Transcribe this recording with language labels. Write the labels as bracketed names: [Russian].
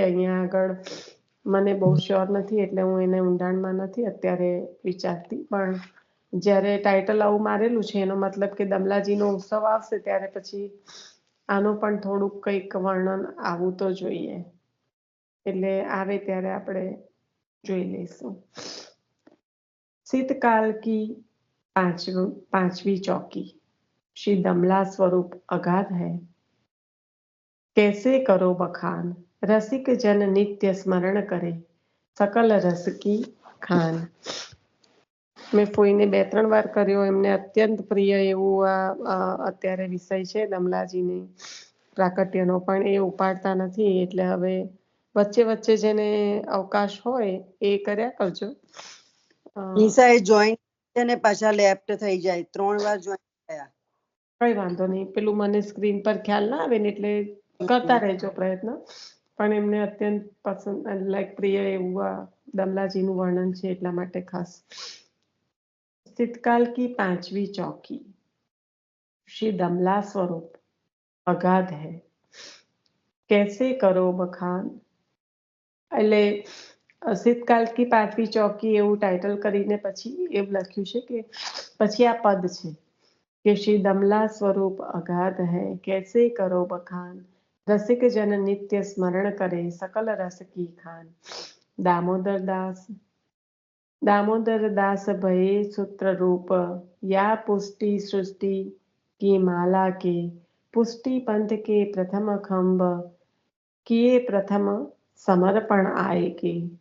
[Gujarati] અહીંયા આગળ મને બહુ શ્યોર નથી એટલે હું એને ઊંડાણમાં નથી અત્યારે વિચારતી, પણ જ્યારે ટાઇટલ આવું મારેલું છે એનો મતલબ કે દમલાજીનો ઉત્સવ આવશે ત્યારે પછી આનું પણ થોડુંક કંઈક વર્ણન આવવું તો જોઈએ, એટલે આવે ત્યારે આપણે જોઈ લઈશું. [Hindi] शीतकाल की पांचवी चौकी, श्री दमला स्वरूप अगाध है, कैसे करो बखान, रसिक जन नित्य स्मरण करे, सकल रस की खान. [Gujarati] મેં ફોઈને 2-3 વાર કર્યો, એમને અત્યંત પ્રિય એવું અત્યારે વિષય છે દમલાજીની પ્રાકટ્યનો, પણ એ ઉપાડતા નથી એટલે હવે વચ્ચે જેને અવકાશ હોય એ કર્યા કરજો. નિશાએ જોઈન અને પાછા લેફ્ટ થઈ જાય, 3 વાર જોઈન થયા. કઈ વાંધો નહીં, પેલું મને સ્ક્રીન પર ખ્યાલ ના આવે ને એટલે કરતા રહેજો પ્રયત્ન. પણ એમને અત્યંત પસંદ પ્રિય એવું દમલાજીનું વર્ણન છે એટલા માટે ખાસ. [Hindi] शीतकाल की 5वीं चौकी, श्री दमला स्वरूप अगाध है, कैसे करो बखान. [Gujarati] એટલે [Hindi] शीतकाल की 5वीं चौकी [Gujarati] એવું ટાઇટલ કરીને પછી એવું લખ્યું છે કે પછી આ પદ છે કે શ્રી દમલા સ્વરૂપ અગાધ [Hindi] है, कैसे करो बखान, रसिक जन नित्य स्मरण करे, सकल रस की खान. दामोदर दास भये सूत्र रूप, या पुष्टि सृष्टि की माला के, पुष्टि पंथ के प्रथम खंभ, किए प्रथम समर्पण आए के.